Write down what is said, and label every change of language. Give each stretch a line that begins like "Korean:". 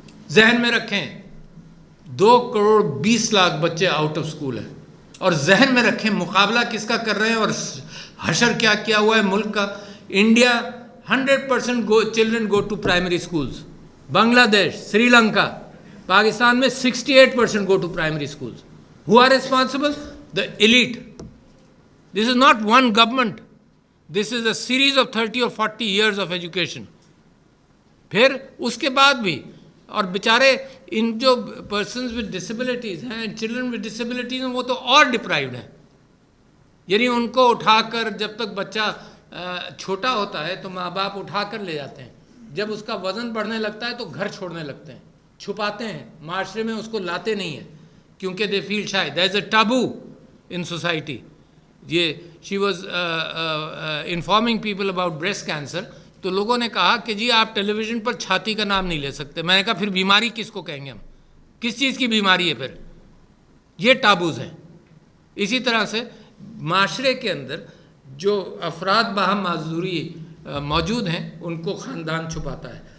Urdu: ذہن میں رکھیں 2 کروڑ 20 لاکھ بچے
English: out of school
Urdu: ہیں، اور ذہن میں رکھیں مقابلہ کس کا کر رہے ہیں اور حشر کیا کیا ہوا ہے ملک کا.
English: India 100% children go to primary schools. Bangladesh, Sri Lanka, Pakistan میں 68% go to primary schools. Who are responsible? The elite. This is not one government, this is a series of 30 اور 40 years of education.
Urdu: پھر اس کے بعد بھی، اور بیچارے ان جو
English: persons with disabilities
Urdu: ہیں،
English: children with disabilities
Urdu: ہیں، وہ تو اور ڈپرائیوڈ ہیں. یعنی ان کو اٹھا کر جب تک بچہ چھوٹا ہوتا ہے تو ماں باپ اٹھا کر لے جاتے ہیں، جب اس کا وزن بڑھنے لگتا ہے تو گھر چھوڑنے لگتے ہیں، چھپاتے ہیں، معاشرے میں اس کو لاتے نہیں ہیں کیونکہ
English: They feel shy. There is a taboo in society.
Urdu: یہ
English: she was informing people about breast cancer,
Urdu: تو لوگوں نے کہا کہ جی آپ ٹیلی ویژن پر چھاتی کا نام نہیں لے سکتے. میں نے کہا پھر بیماری کس کو کہیں گے ہم؟ کس چیز کی بیماری ہے پھر؟ یہ ٹابوز ہیں. اسی طرح سے معاشرے کے اندر جو افراد باہم معذوری موجود ہیں ان کو خاندان چھپاتا ہے.